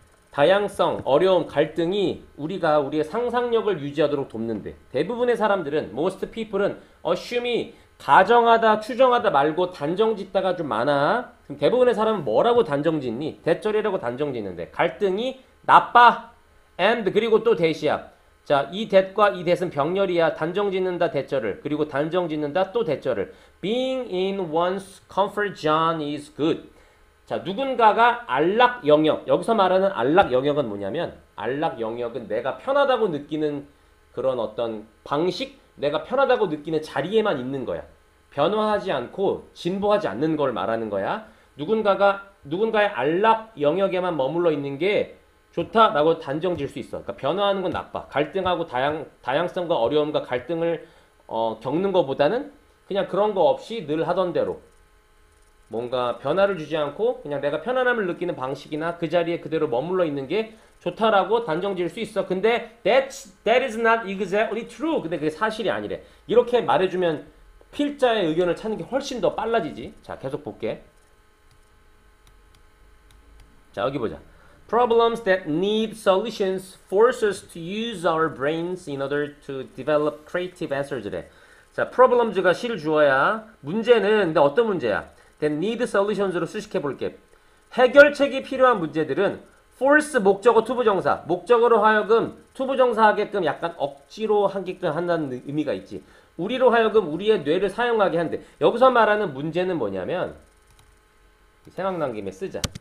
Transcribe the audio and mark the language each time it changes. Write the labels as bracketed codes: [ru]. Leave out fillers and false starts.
[ko] 다양성, 어려움, 갈등이 우리가 우리의 상상력을 유지하도록 돕는데, 대부분의 사람들은, most people은 assume이 가정하다, 추정하다 말고 단정짓다가 좀 많아. 그럼 대부분의 사람은 뭐라고 단정짓니? 대절이라고 단정짓는데, 갈등이 나빠. and 그리고 또 대시야. 자, 이 that과 이 that은 병렬이야. 단정짓는다 대절을, 그리고 단정짓는다 또 대절을. [en] Being in one's comfort zone is good. [ko] 자, 누군가가 안락 영역, 여기서 말하는 안락 영역은 뭐냐면, 안락 영역은 내가 편하다고 느끼는 그런 어떤 방식, 내가 편하다고 느끼는 자리에만 있는 거야. 변화하지 않고 진보하지 않는 걸 말하는 거야. 누군가의 안락 영역에만 머물러 있는 게 좋다라고 단정질 수 있어. 그러니까 변화하는 건 나빠. 갈등하고 다양성과 어려움과 갈등을 겪는 것보다는 그냥 그런 거 없이 늘 하던 대로 뭔가 변화를 주지 않고 그냥 내가 편안함을 느끼는 방식이나 그 자리에 그대로 머물러 있는 게 좋다라고 단정질 수 있어. [en] 근데 that is not exactly true. [ko] 근데 그게 사실이 아니래. 이렇게 말해주면 필자의 의견을 찾는 게 훨씬 더 빨라지지. 자, 계속 볼게. 자, 여기 보자. [en] Problems that need solutions force us to use our brains in order to develop creative answers래. [ko] 자, problems가 실 주어야. 문제는, 근데 어떤 문제야? [en] that need solutions [ko] 로 수식해 볼게. 해결책이 필요한 문제들은 force 목적어 투부정사, 목적어로 하여금 투부정사 하게끔 약간 억지로 하게끔 한다는 의미가 있지. 우리로 하여금 우리의 뇌를 사용하게 한대. 여기서 말하는 문제는 뭐냐면, 생각난 김에 쓰자.